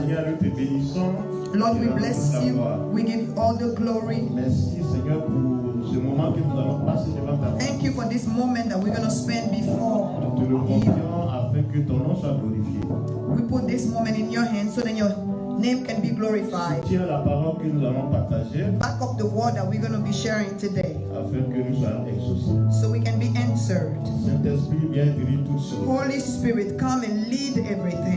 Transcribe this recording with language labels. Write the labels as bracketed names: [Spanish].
[French] Seigneur, nous te bénissons. [English] Lord, we bless you. We give all the glory. [French] Merci Seigneur pour ce moment que nous allons passer devant ta face. [English] Thank you for this moment that we're going to spend before [French] Nous te le confions afin que ton nom soit glorifié. [English] we put this moment in your hands so that your name can be glorified. [French] Tiens la parole que nous allons partager [English] Back up the word that we're going to be sharing today. [French] afin afin que nous soyons exaucés. [English] so we can be answered. [French] Saint-Esprit, viens dirige tout cela. [English] Holy Spirit, come and lead everything.